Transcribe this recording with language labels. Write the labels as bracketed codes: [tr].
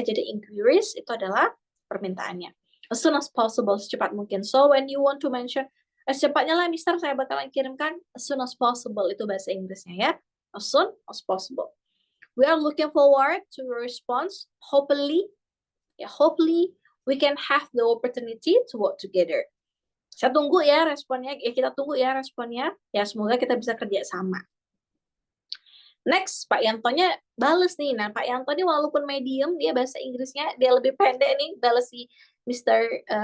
[id] Jadi inquiries itu adalah permintaannya. [en] As soon as possible, [id] secepat mungkin. [en] So when you want to mention, [id] secepatnya lah, [en] Mister, [id] saya bakalan kirimkan [en] as soon as possible, [id] itu bahasa Inggrisnya ya. [en] As soon as possible. We are looking forward to your response. Hopefully we can have the opportunity to work together. [id] Saya tunggu ya responnya. Kita tunggu ya responnya. Ya, semoga kita bisa kerja sama. Next, Pak Yantonya bales nih. Nah, Pak Yanto ini walaupun medium, dia bahasa Inggrisnya dia lebih pendek nih, bales si Mr.